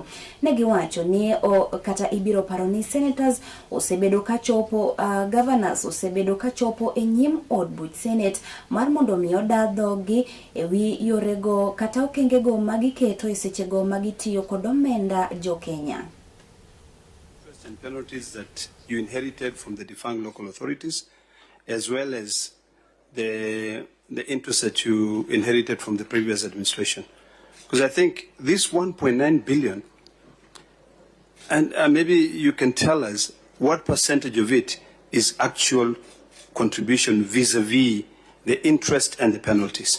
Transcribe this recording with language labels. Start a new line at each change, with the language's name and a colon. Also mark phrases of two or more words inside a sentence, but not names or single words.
Luo (Kenya and Tanzania): Ne giwacho ni kata ibiro paro ni senators osebedo ka chopo governors osebedo ka chopo e nyim od buch Senate mar mondo mi odadhogi e wi yorego kata okengego magiketo e sechego magitiyo kod omenda jo Kenya.
English: And penalties that you inherited from the defunct local authorities, as well as the interest that you inherited from the previous administration. Because I think this 1.9 billion, and maybe you can tell us what percentage of it is actual contribution vis-a-vis the interest and the penalties.